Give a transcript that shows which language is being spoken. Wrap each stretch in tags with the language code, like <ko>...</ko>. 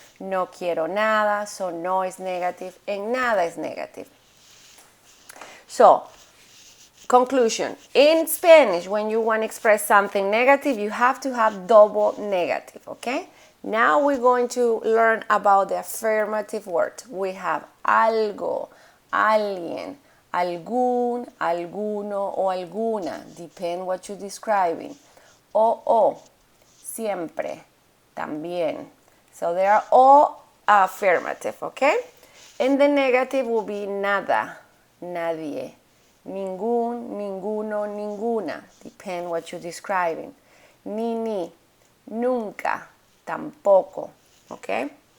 <es>No quiero nada.</es> <en>So no is negative and nada is negative. So, conclusion. In Spanish, when you want to express something negative, you have to have double negative, okay? Now we're going to learn about the affirmative word. We have algo, alguien, algún, alguno o alguna, depend what you're describing.</en> <es>O, siempre, también.</es> <en>So they are all affirmative, okay? And the negative will be nada, nadie, ningún, ninguno, ninguna, depend what you're describing.</en> <es>Ni, nunca, tampoco, okay?</es>